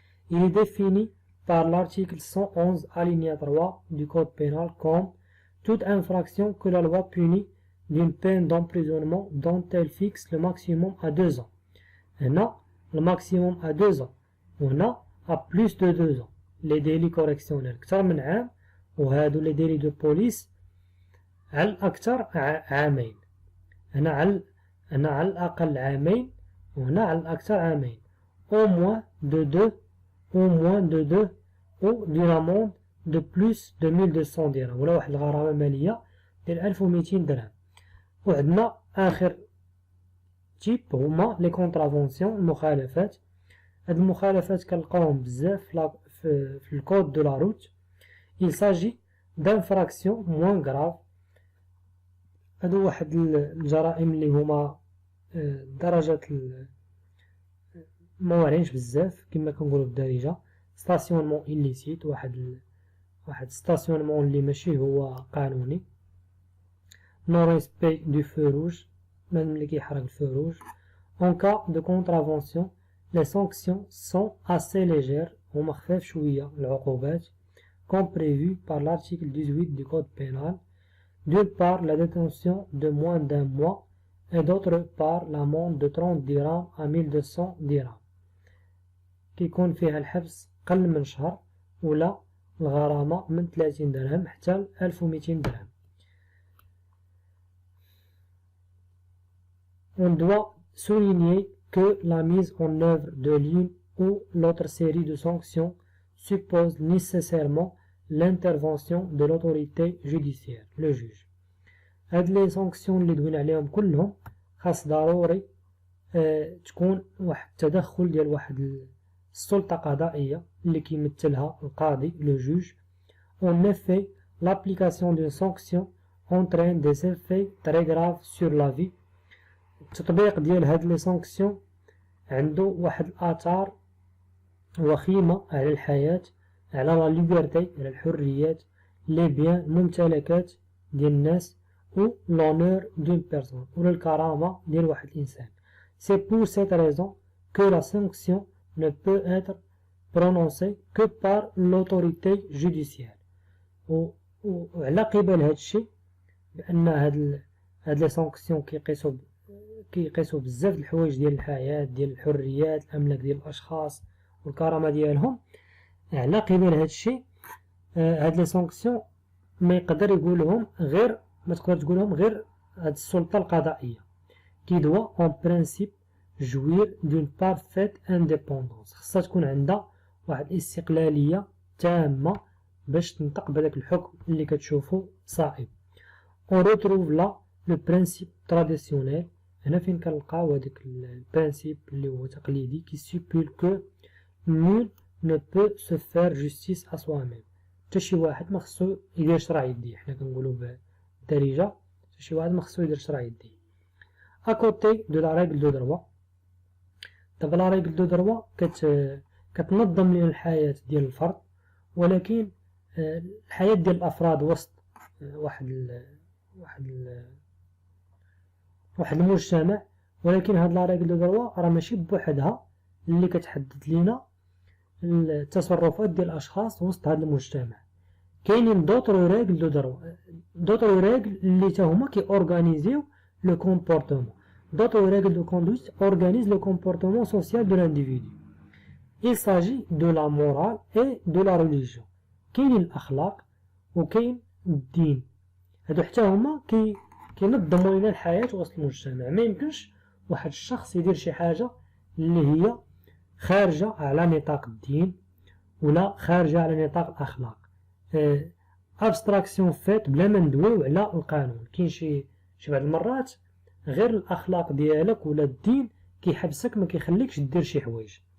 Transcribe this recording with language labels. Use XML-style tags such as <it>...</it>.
<fr>Il est défini par l'article 111 alinéa 3 du code pénal comme toute infraction que la loi punit d'une peine d'emprisonnement dont elle fixe le maximum à 2 ans. هنا le maximum à 2 ans. هنا à plus de 2 ans. Les délits correctionnels</fr> <ar>أكثر من عام, وهادو</ar> <fr>les délits de police</fr> <ar>على الأكثر عامين. هنا على الأقل عامين, وهنا على الأكثر عامين.</ar> <fr>Au moins de 2, ou d'une amende de plus de 1200 درهم,</fr> <ar>ولا واحد الغرامة مالية ديال 1200 درهم. وعندنا آخر تيب هما لي كونترافونسيون, المخالفات. هاد المخالفات كنلقاوهم بزاف في الكود دو لا روت.</ar> <fr>Il s'agit d'infractions moins graves.</fr> <ar>هادو واحد الجرائم اللي هما درجة مواعينش بزاف كما كنقولو بالدارجة. ستاسيونمون illicite, واحد ستاسيونمون اللي ماشي هو قانوني.</ar> <fr>non respect du feu rouge, même</fr> <ar>اللي كيحرق الفو</ar> <fr>rouge. En cas de contravention, les sanctions sont assez légères,</fr> <ar>هما خفاف شوية العقوبات,</ar> <fr>comme prévu par l'article 18 du code pénal. D'une part, la détention de moins d'un mois, et d'autre part, l'amende de 30 dirhams à 1200 dirhams.</fr> <ar>كيكون فيها الحبس قل من شهر, ولا الغرامة من 30 درهم حتى 1200 درهم.</ar> <fr>On doit souligner que la mise en œuvre de l'une ou l'autre série de sanctions suppose nécessairement l'intervention de l'autorité judiciaire, le juge.</fr> <ar>هاد لي سانكسيون اللي دوينا عليهم كلهم خاص ضروري تكون واحد التدخل ديال واحد السلطة قضائية اللي كيمثلها القاضي, le juge.</ar> <fr>En effet, l'application d'une sanction entraîne des effets très graves sur la vie.</fr> <ar>التطبيق ديال هاد لي سانكسيون عنده واحد الآثار وخيمة على الحياة, على لا ليبرتي, على الحريات, لي بيان, الممتلكات ديال الناس,</ar> <fr>ou l'honneur d'une personne,</fr> <ar>ou الكرامة ديال واحد الإنسان.</ar> <fr>C'est pour cette raison que la sanction ne peut être prononcée que par l'autorité judiciaire.</fr> <ar>وعلى قبل هاد الشيء بأن هاد لي سانكسيون كيقيسوا بزاف الحوايج ديال الحياة, ديال الحريات, الأملاك ديال الأشخاص والكرامة ديالهم. على قبل هاد الشيء هاد لي سانكسيون ما يقدر يقولهم غير, ما تقدر تقولهم غير هاد السلطة القضائية كي دوا</ar> <fr>en principe jouir d'une parfaite indépendance.</fr> <ar>خاصها تكون عندها واحد الاستقلالية تامة باش تنطق بهذاك الحكم اللي كتشوفو صائب.</ar> <fr>On retrouve là le principe traditionnel.</fr> <ar>هنا فين كنلقاو هذاك البرانسيب اللي هو تقليدي كي</ar> <fr>stipule que nul ne peut se faire justice à soi-même.</fr> <ar>حتى شي واحد ما خصو يدير شرع يديه, حنا كنقولو بالدارجة حتى شي واحد ما خصو يدير شرع يديه. à côté de la règle de droit. دابا لا ريغل دو دروا كتنظم لنا الحياة ديال الفرد, ولكن الحياة ديال الأفراد وسط واحد المجتمع. ولكن هاد لا ريغل دو دروا راه ماشي بوحدها اللي كتحدد لنا التصرفات ديال الأشخاص وسط هاد المجتمع. كاينين دوطرو ريغل دو دروا, دوطرو ريغل اللي تا هما كي اورغانيزيو لو كومبورتمون.</ar> <fr>D'autres règles de conduite organisent le comportement social de l'individu. Il s'agit de la morale et de la religion.</fr> <ar>كاين الأخلاق وكاين الدين. هادو حتى هما كينظموا لنا الحياة وسط المجتمع. ما يمكنش واحد الشخص يدير شي حاجة اللي هي خارجة على نطاق الدين ولا خارجة على نطاق الأخلاق. ابستراكسيون فات بلا ما ندويو على القانون. كاين شي بعض المرات غير الأخلاق ديالك ولا الدين كيحبسك ما كيخليكش دير شي حوايج.</ar>